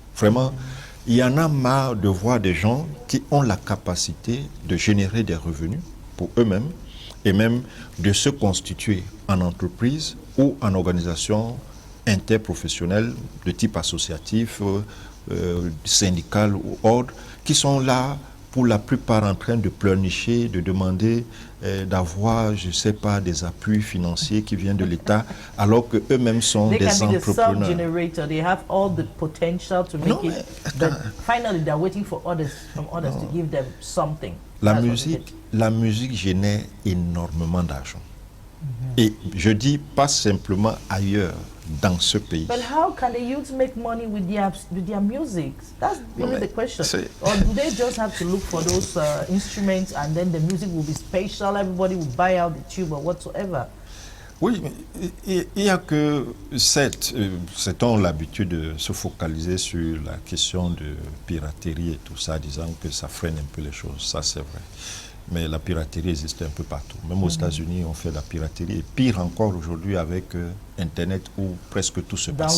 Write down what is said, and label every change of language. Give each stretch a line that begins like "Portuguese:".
French: Vraiment, il y en a marre de voir des gens qui ont la capacité de générer des revenus pour eux-mêmes et même de se constituer en entreprise ou en organisation interprofessionnelle de type associatif, syndical ou autre, qui sont là pour la plupart en train de pleurnicher, de demander d'avoir, je ne sais pas, des appuis financiers qui viennent de l'État, alors qu'eux-mêmes sont des entrepreneurs.
English: They have all the potential to make it, but finally they're waiting for from others to give them something.
French: La musique génère énormément d'argent. Et je dis pas simplement ailleurs, dans ce pays.
English: But how can the youth make money with their music? That's really the question. Or do they just have to look for those instruments and then the music will be special, everybody will buy out the tube or whatsoever?
French: Oui, il y a que certains ont l'habitude de se focaliser sur la question de piraterie et tout ça, disant que ça freine un peu les choses. Ça, c'est vrai. Mais la piraterie existe un peu partout. Même aux États-Unis, on fait de la piraterie. Et pire encore aujourd'hui avec Internet où presque tout se passe.